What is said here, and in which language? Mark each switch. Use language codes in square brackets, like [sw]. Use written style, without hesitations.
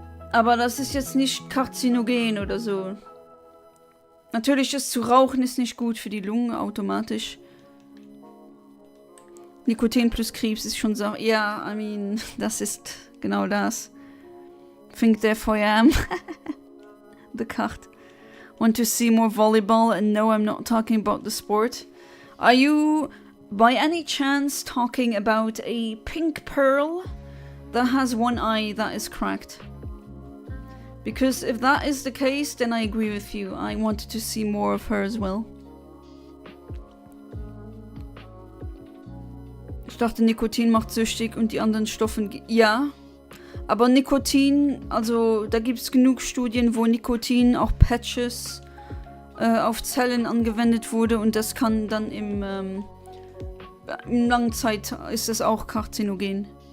[de] Aber das ist jetzt nicht karzinogen oder so. Natürlich, das zu rauchen ist nicht gut für die Lungen automatisch. Nikotin plus Krebs ist schon so, ja, [en] I mean, [de] das ist genau das. [en] Think therefore I am. The cut. Want to see more volleyball? And no, I'm not talking about the sport. Are you, by any chance, talking about a pink pearl that has one eye that is cracked? Because if that is the case, then I agree with you. I wanted to see more of her as well. [de] Ich dachte, Nikotin macht süchtig und die anderen Stoffe... Ja, aber Nikotin, also da gibt es genug Studien, wo Nikotin, auch Patches, auf Zellen angewendet wurde und das kann dann in Langzeit ist das auch karzinogen.